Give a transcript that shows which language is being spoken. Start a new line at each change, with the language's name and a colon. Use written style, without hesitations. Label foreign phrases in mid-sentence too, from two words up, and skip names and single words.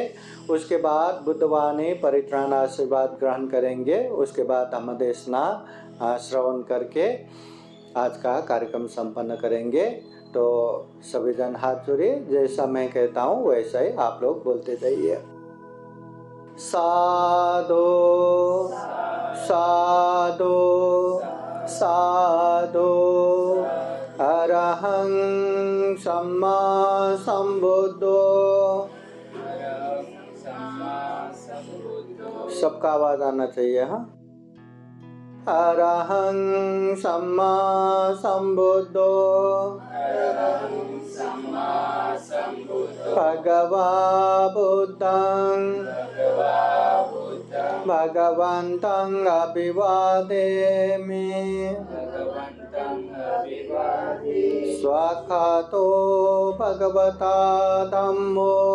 Hindi: उसके बाद बुद्धवाणी परित्राण आशीर्वाद ग्रहण करेंगे। उसके बाद धम्म देशना श्रवण करके आज का कार्यक्रम संपन्न करेंगे। तो सभी जन हाथ जोड़िए, जैसा मैं कहता हूँ वैसा ही आप लोग बोलते जाइए।
Pali: साधु साधु साधु अरहं सम्मा संबुद्धो।
Hindi: सबका आवाज आना चाहिए। हाँ,
Pali: अरहं सम्मा संबुद्धो भगवा बुद्धं भगवन्तं अभिवादेमि स्वाखातो भगवता धम्मो